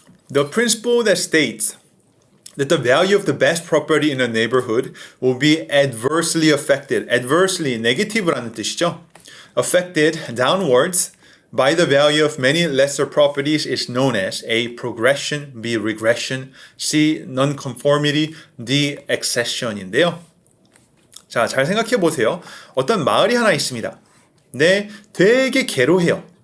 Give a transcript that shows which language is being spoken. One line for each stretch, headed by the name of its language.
English: The principle that states that the value of the best property in a neighborhood will be adversely affected.
Korean: adversely, negative라는 뜻이죠.
English: affected downwards by the value of many lesser properties is known as A. progression, B. regression, C. nonconformity, D.
Korean: accession인데요. 자, 잘 생각해 보세요. 어떤 마을이 하나 있습니다. 네, 되게 괴로해요.